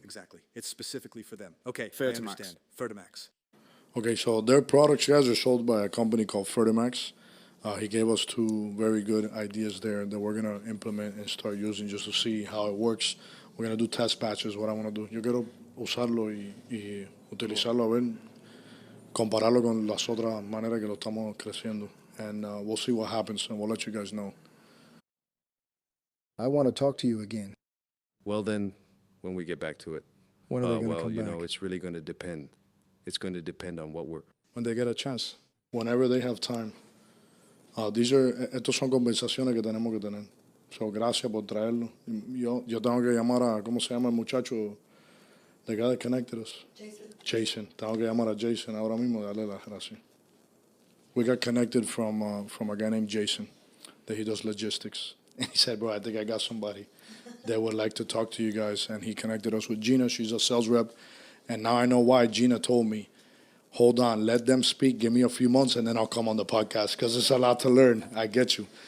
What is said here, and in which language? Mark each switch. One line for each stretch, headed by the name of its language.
English: Exactly. It's specifically for them. Okay, Fertimax. I understand. Fertimax. Okay, so their products, guys, are sold by a company called Fertimax. He gave us two very good ideas there that we're going to implement and start using just to see how it works. We're going to do test batches, what I want to do.
Spanish: Yo quiero usarlo y utilizarlo a ver, compararlo con las otras maneras que lo estamos creciendo.
English: And we'll see what happens, and we'll let you guys know. I want to talk to you again. Well, then, when we get back to it. When are they going to well, come you back? know, it's really going to depend. It's going to depend on what we're... When they get a chance. Whenever they have time.
Spanish: Estos son conversaciones que tenemos que tener. So, gracias por traerlo. Yo tengo que llamar a, ¿cómo se llama el muchacho?
English: The guy that connected us. Jason.
Spanish: Tengo que llamar a Jason ahora mismo, darle las gracias.
English: We got connected from a guy named Jason, that he does logistics. And he said, bro, I think I got somebody that would like to talk to you guys. And he connected us with Gina. She's a sales rep. And now I know why. Gina told me, hold on, let them speak. Give me a few months, and then I'll come on the podcast because it's a lot to learn. I get you.